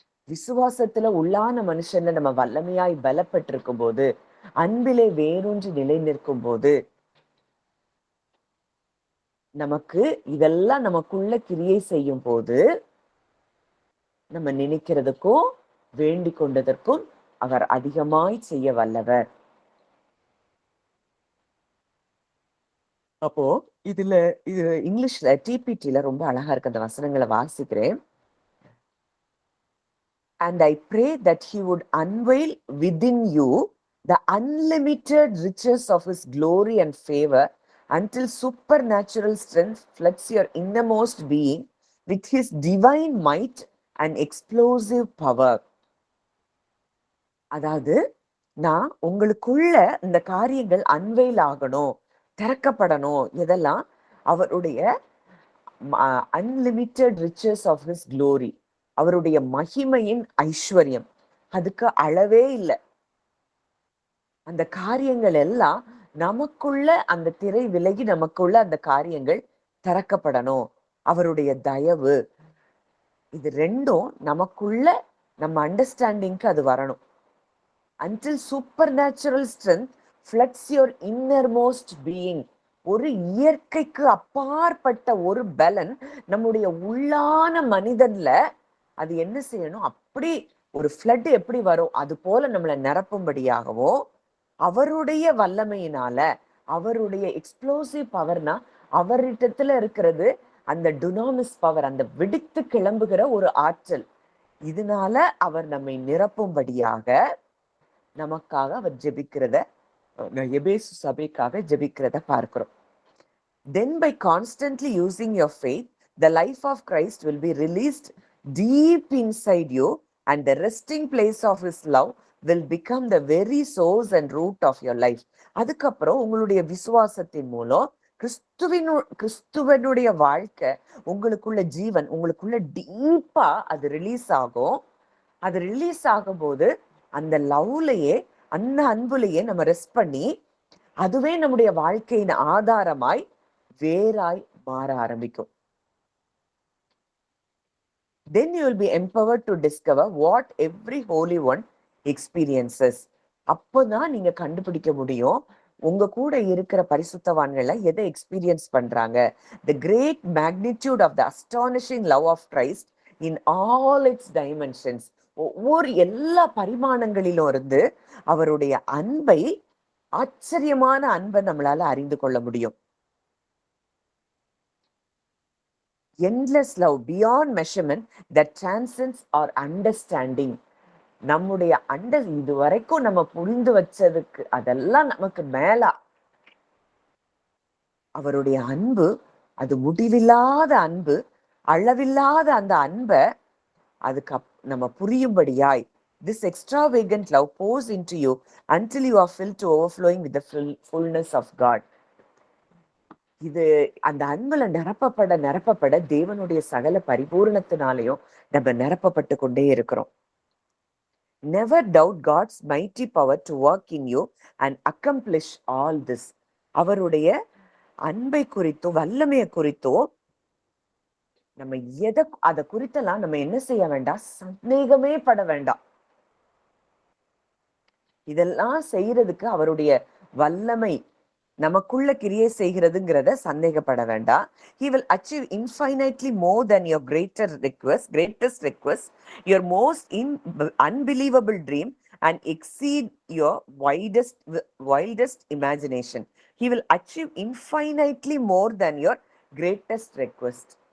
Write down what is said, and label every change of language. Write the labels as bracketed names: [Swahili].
[Tamil] விசுவாசத்துல உள்ளான மனுஷன்ல நம்ம வல்லமையாய் பலப்பட்டிருக்கும் போது, அன்பிலே வேரூன்றி நிலை நிற்கும் போது, நமக்கு இதெல்லாம் நமக்குள்ள கிரியை செய்யும் போது, நம்ம நினைக்கிறதுக்கும் வேண்டிக் கொண்டதற்கும் அவர் அதிகமாய் செய்ய வல்லவர். அப்போ இது இங்கிலீஷ்ல டிபிடில ரொம்ப அழகா இருக்கு. அந்த வசனங்களை வாசிக்கிறேன். [English] And I pray that he would unveil within you the unlimited riches of his glory and favor until supernatural strength floods your innermost being with his divine might and explosive power. [Tamil] அதாவது நான் உங்களுக்குள்ள இந்த காரியங்கள் unveil ஆகணும், திறக்கப்படணும். இதெல்லாம் அவருடைய [English] unlimited riches of his glory, [Tamil] அவருடைய மகிமையின் ஐஸ்வர்யம், அதுக்கு அளவே இல்லை. அந்த காரியங்கள் எல்லாம் நமக்குள்ள அந்த திரை விலகி நமக்குள்ள அந்த காரியங்கள் திறக்கப்படணும். அவருடைய தயவு, இது ரெண்டும் நமக்குள்ள நம்ம அண்டர்ஸ்டாண்டிங்க்கு அது வரணும். [English] Until supernatural strength floods your innermost being. [Tamil] ஒரு இயற்கைக்கு அப்பாற்பட்ட ஒரு பலன் நம்முடைய உள்ளான மனிதன்ல அது என்ன செய்யணும், அப்படி ஒரு ஃப்ளட் எப்படி வரும் அது போல நம்மளை நிரப்பும்படியாகவும், அவருடைய வல்லமையினால, அவருடைய எக்ஸ்ப்ளோசிவ் பவர்னா அவரிடத்துல இருக்கிறது அந்த டுனாமிஸ் பவர், அந்த வெடித்து கிளம்புகிற ஒரு ஆற்றல். இதனால அவர் நம்மை நிரப்பும்படியாக நமக்காக அவர் ஜெபிக்கிறத, எபேசு சபைக்காக ஜெபிக்கிறத பார்க்கிறோம். [English] Then by constantly using your faith, the life of Christ will be released deep inside you and the resting place of his love will become the very source and root of your life. [Tamil] அதுக்கப்புறம் உங்களுடைய விசுவாசத்தின் மூலம் கிறிஸ்துவனுடைய வாழ்க்கை, உங்களுக்குள்ள ஜீவன், உங்களுக்குள்ள டீப்பா அது ரிலீஸ் ஆகும். அது ரிலீஸ் ஆகும் போது அந்த லவ்லையே, அந்த அன்புலையே நம்ம ரெஸ்ட் பண்ணி, அதுவே நம்முடைய வாழ்க்கையின் ஆதாரமாய் வேறாய் மாற ஆரம்பிக்கும். [English] Then you will be empowered to discover what every holy one experiences. [Tamil] அப்போதான் நீங்க கண்டுபிடிக்க முடியும் உங்க கூட இருக்கிற பரிசுத்தவான்களை எதை எக்ஸ்பீரியன்ஸ் பண்றாங்க. [English] The great magnitude of the astonishing love of Christ in all its dimensions. [Tamil] ஒவ்வொரு எல்லா பரிமாணங்களிலும் இருந்து அவருடைய அன்பை, ஆச்சரியமான அன்பை நம்மளால அறிந்து கொள்ள முடியும். [English] Endless love beyond measurement that transcends our understanding. [Tamil] நம்முடைய இது வரைக்கும் நம்ம புரிந்து வச்சதுக்கு அதெல்லாம் நமக்கு மேலா அவருடைய அன்பு, அது முடிவில்லாத அன்பு, அளவில்லாத அந்த அன்பை அதுக்கு நம்ம புரியும்படியாய், [English] this extravagant love pours into you until you are filled to overflowing with the fullness of God. [Tamil] இது அந்த அன்புல நிரப்பப்பட தேவனுடைய சகல பரிபூரணத்தினாலையும் நம்ம நிரப்பப்பட்டு கொண்டே இருக்கிறோம். [English] Never doubt God's mighty power to work in you and accomplish all this. [Tamil] அவருடைய அன்பை குறித்தோ வல்லமையை குறித்தோ நம்ம அதை குறித்தெல்லாம் நம்ம என்ன செய்ய வேண்டாம், சந்தேகமே பட வேண்டாம். இதெல்லாம் செய்யறதுக்கு அவருடைய வல்லமை நமக்குள்ள கிரியை செய்கிறதுங்கிறத சந்தேகப்பட வேண்டாம். [English] He will achieve infinitely more than your greatest request, your most unbelievable dream and exceed your wildest imagination. He will achieve infinitely more than your greatest request.